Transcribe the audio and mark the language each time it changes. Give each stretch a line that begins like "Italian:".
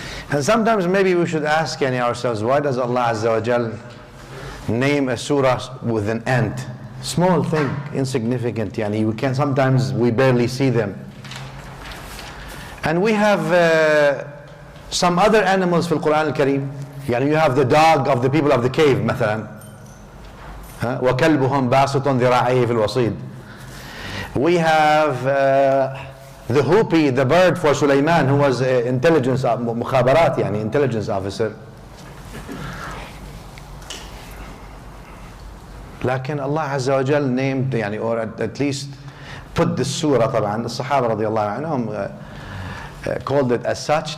English: And sometimes maybe we should ask ourselves, why does Allah Azza wa Jal name a surah with an ant? Small thing, insignificant. Sometimes we barely see them. And we have some other animals
Arabic: في القرآن الكريم.
English: You have the dog of the people of the cave مثلا.
Arabic: وكلبهم باسط ذراعيه في الوصيد.
English: We have the hoopy, the bird for Sulaiman, who was intelligence مخابرات, intelligence officer. لكن Allah Azza wa Jal named, or at least put this surah,
Arabic: طبعا الصحابة رضي الله عنهم
English: called it as such.